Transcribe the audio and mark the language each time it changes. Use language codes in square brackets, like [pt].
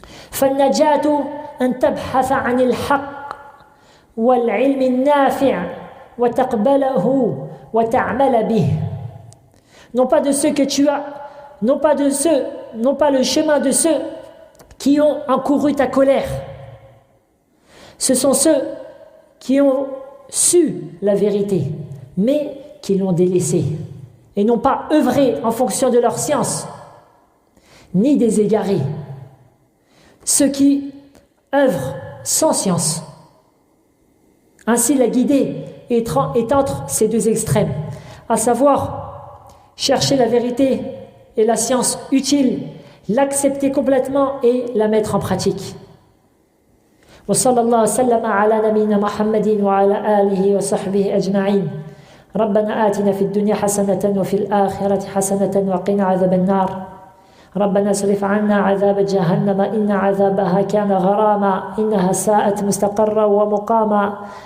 [ar] فالنجاة أن تبحث عن الحق والعلم النافع وتقبله وتعمل به. [fr] Non pas de ceux que tu as, non pas le chemin de ceux qui ont encouru ta colère. Ce sont ceux qui ont su la vérité, mais qui l'ont délaissée, et n'ont pas œuvré en fonction de leur science, ni des égarés. Ceux qui œuvrent sans science. Ainsi la guidée est entre ces deux extrêmes, à savoir chercher la vérité et la science utile, l'accepter complètement et la mettre en pratique. [ar] وصلى الله وسلم على نبينا محمد وعلى آله وصحبه أجمعين. ربنا آتنا في الدنيا حسنة وفي الآخرة حسنة وقنا عذاب النار. ربنا اصرف عنا عذاب جهنم إن عذابها كان غراما إنها ساءت مستقرا ومقاما.